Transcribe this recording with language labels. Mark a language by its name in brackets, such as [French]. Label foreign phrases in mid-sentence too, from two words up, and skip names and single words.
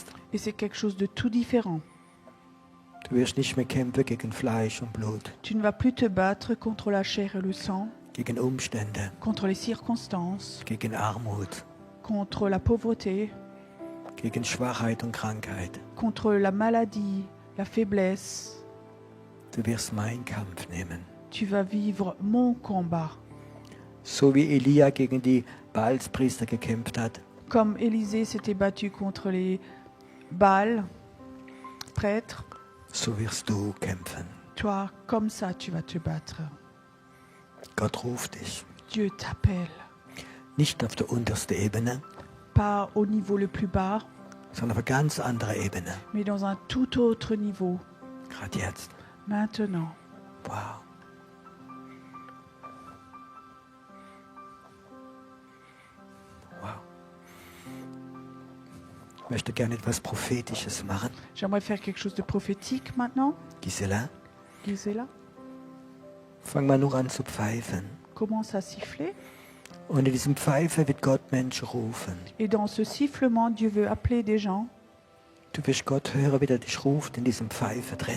[French] Et c'est quelque chose de tout différent. [German] Du wirst nicht mehr kämpfen gegen Fleisch und Blut, [French] Tu ne vas plus te battre contre la chair et le sang, [German] gegen Umstände, [French] contre les circonstances, [German] gegen Armut, [French] contre la pauvreté, [German] gegen Schwachheit und Krankheit. [French] contre la maladie, la faiblesse. [German] Du wirst meinen Kampf nehmen. [French] Tu vas vivre mon combat. [German] So wie Elia gegen die Baalspriester gekämpft hat, [French] Comme Élisée s'était battu contre les Baals, prêtres, [German] so wirst du kämpfen. [French] toi, comme ça, tu vas te battre. [German] Gott ruft dich. [French] Dieu t'appelle, [German] Nicht auf der untersten Ebene, [French] pas au niveau le plus bas, [German] sondern auf einer ganz anderen Ebene. [French] mais dans un tout autre niveau, [German] Gerade jetzt. [French] maintenant. [German] Wow. Wow. Ich möchte gerne etwas Prophetisches machen. [French] J'aimerais faire quelque chose de prophétique maintenant. [German] Gisela, [French] Gisela, [German] fang mal nur an zu pfeifen. [French] commence à siffler. [German] Und in diesem Pfeifen wird Gott Menschen rufen. [French] Et dans ce sifflement, Dieu veut appeler des gens. [German] Du wirst Gott hören, wie er dich ruft in diesem Pfeifen drin.